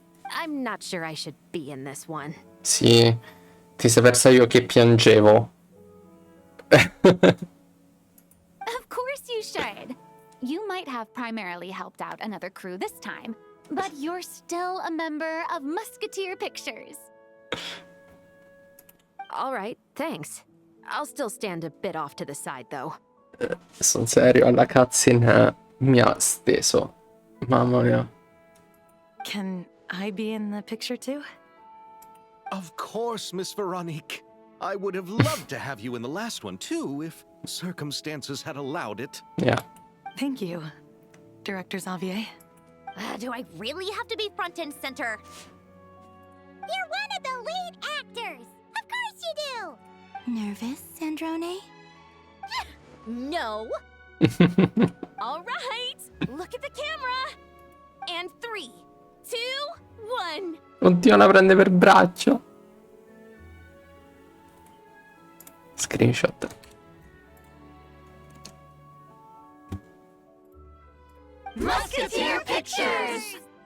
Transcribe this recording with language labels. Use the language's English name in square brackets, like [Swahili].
[English] I'm not sure I should be in this one. [Italian] Sì, ti sei persa io che piangevo. [English] Of course you should. You might have primarily helped out another crew this time, but you're still a member of Musketeer Pictures. All right, thanks. I'll still stand a bit off to the side, though. [Italian] Sono serio, la cutscene mi ha steso. Mamma mia. [English] Can I be in the picture too? Of course, Miss Veronique. I would have loved to have you in the last one, too, if circumstances had allowed it. Yeah. Thank you, Director Xavier. Do I really have to be front and center? You're one of the lead actors. Of course you do. Nervous, Sandrone? No. All right, look at the camera. And 3, 2, 1. [Italian] Oddio, la prende per braccio. [English] Screenshot. Musketeer Pictures!